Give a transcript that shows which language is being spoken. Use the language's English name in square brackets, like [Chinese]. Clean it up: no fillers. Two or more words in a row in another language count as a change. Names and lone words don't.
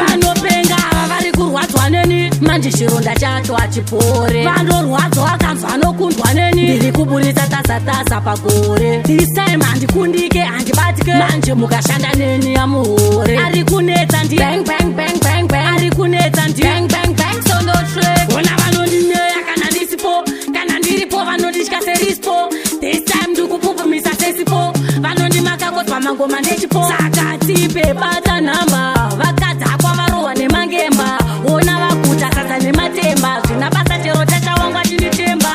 [Shona] Vanopenga ava vari kurwadzwa neni, manje chironda chacho hachipore. Vandorwadzwa akanzwa anokundwa neni, ndiri kuburitsa tasa pagore. [English] This time [Shona] handikundike handibatike, manje mukashanda neni amuhore. Ari kunetsa ndi [English] bang bang bang bang bang, [Shona] ari kunetsa ndi [English] bang bang bang [Shona] sondo track. Ona vanondineya kana ndisipo, kana ndiripo vanonditya serispo. [English] This time [Shona] ndikupupumisa sesipo, vanondimaka kosi pamangoma ndechipo. Saka tipe bata namba, vakadzakwa varohwa nemangemba. Ona vaguta sadza nematemba, zvina basa chero chachawangwa chinitemba.